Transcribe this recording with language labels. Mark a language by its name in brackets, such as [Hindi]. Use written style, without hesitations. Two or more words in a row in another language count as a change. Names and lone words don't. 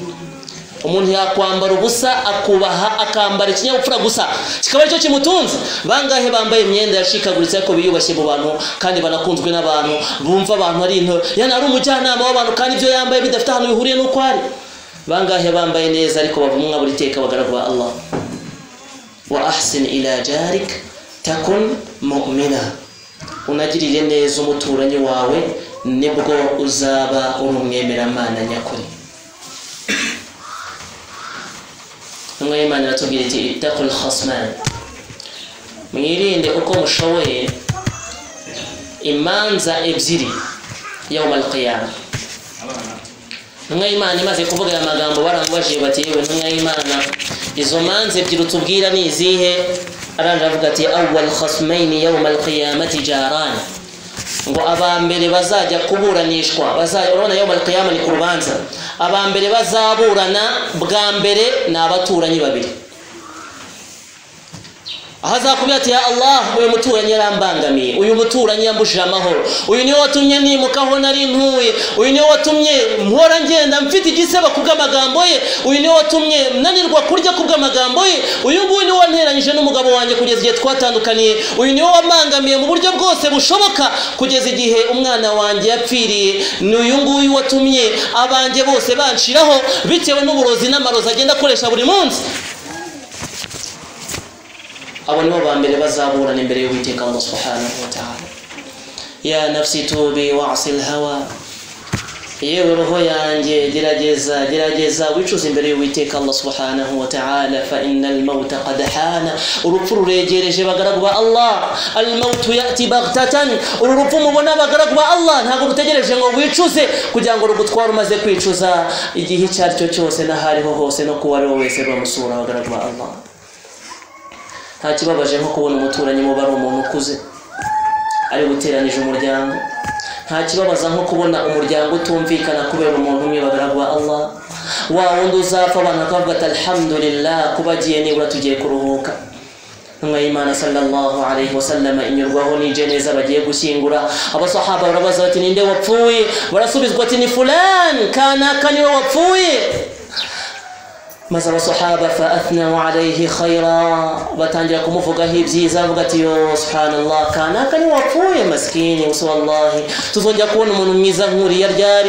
[Kinyarwanda] Umuntu yakwambara ubusa akubaha akambara ikinyabupfura gusa kikaba cyo kimutunze. Bangahe bambaye imyenda yashikaguritse ko biyubashye mu bantu kandi banakunzwe n'abantu, bumva abantu ari into yana ari umujyanama w'abantu kandi ibyo yambaye bidafite ahantu bihuriye n'uko ari. Bangahe bambaye neza ariko bavumwa buri teka bagaragu ba Allah. [Arabic] وأحسن إلى جارك تكن مؤمنا, [Kinyarwanda] unagirire neza umuturanyi wawe nibwo uzaba umwemeramana nyakuri. Intumwa y'Imana iratubwira iti [Arabic] اتقوا خصمين, [Kinyarwanda] mwirinde uko mushoboye imanza ebyiri [Arabic] يوم القيامة. [Kinyarwanda] Intumwa y'Imana imaze kuvuga aya magambo baramubajije bati yewe Intumwa y'Imana izo manza ebyiri tubwira ni izihe? Aranje avuga ati [Arabic] أول خصمين يوم القيامة جاران, [Kinyarwanda] ngo abambere bazajya kuburanishwa, urabona [Arabic] يوم القيامة [Kinyarwanda] ni ku rubanza, abambere bazaburana bwa mbere ni abaturanyi babiri. Ahazakubwira ati [Arabic] يا الله, [Kinyarwanda] uyu muturanyi yarambangamiye, uyu muturanyi yambujije amahoro, uyu niwe watumye nimukaho nari ntuye, uyu niwe watumye mpora ngenda mfite igiseba kubw'amagambo ye, uyu niwe watumye nanirwa kurya kubw'amagambo ye, uyu nguyu niwe wanteranyije n'umugabo wanjye kugeza igihe twatandukaniye, uyu niwe wamangamiye mu buryo bwose bushoboka kugeza igihe umwana wanjye yapfiriye, ni uyu nguyu watumye abanjye bose banshiraho bitewe n'uburozi n'amarozi agenda akoresha buri munsi. Abo nibo bambere bazaburana imbere y'Uwiteka [Arabic] الله سبحانه وتعالى. يا نفس توبي واعصي الهوى, [Kinyarwanda] yewe roho yanjye gerageza wicuza imbere y'Uwiteka [Arabic] الله سبحانه وتعالى. فإن الموت قد حان, [Kinyarwanda] urupfu ruregereje bagaragu ba Allah. [Arabic] الموت يأتي بغتة, [Kinyarwanda] urupfu mubona bagaragu ba Allah ntago rutegereje ngo wicuze kugira ngo rugutwara umaze kwicuza igihe cyaricyo cyose n'ahariho hose no kuba ari wese bamusura bagaragu ba Allah. Nta kibabaje nko kubona umuturanyi mu bari umuntu ukuze ari guteranije umuryango. Nta kibabaza nko kubona umuryango utumvikana kubera umuntu umwe bagaragu ba Allah. Wa wundi uzapfa abantu bakavuga ati alhamdulillah kubagiye nibura tugiye kuruhuka. Intumwa y'Imana [Arabic] صلى الله عليه وسلم [Kinyarwanda] inyurwaho n'ijeneza bagiye gushyingura, abasahaba barabaza bati ninde wapfuye? Barasubizwa ati ni fulan, kanaka niwe wapfuye. maze abasahaba [Arabic] فأثنوا عليه خيرا [Kinyarwanda] batangira kumuvugaho ibyiza avuga ati yo subhanallah kanaka ni wapfuye maskini wallahi tuzongera kubona umuntu mwiza nkuriya ryari